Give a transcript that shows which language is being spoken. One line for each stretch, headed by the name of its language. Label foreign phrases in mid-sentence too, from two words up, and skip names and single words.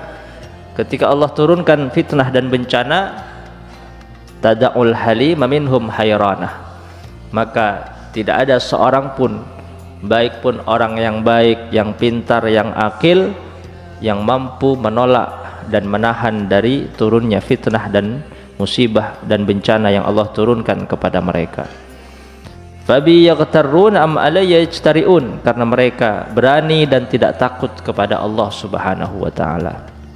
Indonesian: Ketika Allah turunkan fitnah dan bencana,
Arabic: تدع الحليم منهم حيران,
Indonesian: maka tidak ada seorang pun, baik pun orang yang baik, yang pintar, yang akil, yang mampu menolak dan menahan dari turunnya fitnah dan musibah dan bencana yang Allah turunkan kepada mereka.
Arabic: أفبي يغترون أم علي يجترئون,
Indonesian: karena mereka berani dan tidak takut kepada Allah
Arabic: سبحانه وتعالى.